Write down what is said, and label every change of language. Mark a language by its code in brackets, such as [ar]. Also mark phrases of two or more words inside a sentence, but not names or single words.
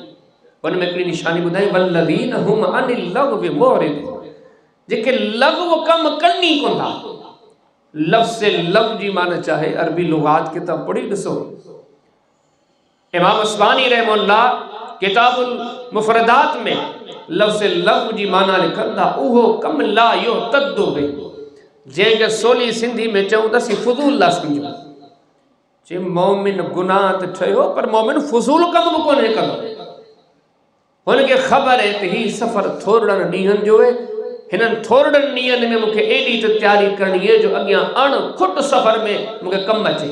[sd] उन में हिकिड़ी निशानी ॿुधाई [ar] والذين هم عن اللغو معرضون, [sd] जेके लग़्व कम कनि ई कोन था। लफ़्ज़ लग़्व जी माना चाहे अरबी लुगात किताब पढ़ी ॾिसो। इमाम अस्बानी रहमहुल्लाह किताबुल मुफ़रदात में लफ़्ज़ लग़्व जी माना लिखनि था उहो कम [ar] لا يعتد به, [sd] जंहिंखे सोली सिंधी में चऊं त फ़ुज़ूल ला सम्झो। जे मोमिन गुनाह त ठहियो पर मोमिन फुज़ूल कम बि कोन्हे कंदो। हुनखे ख़बर आहे त हीउ सफ़र थोरड़नि ॾींहंनि जो आहे, हिननि थोरड़नि ॾींहंनि में मूंखे एॾी त तयारी करणी आहे जो अॻियां अणखुट सफ़र में मूंखे कमु अचे।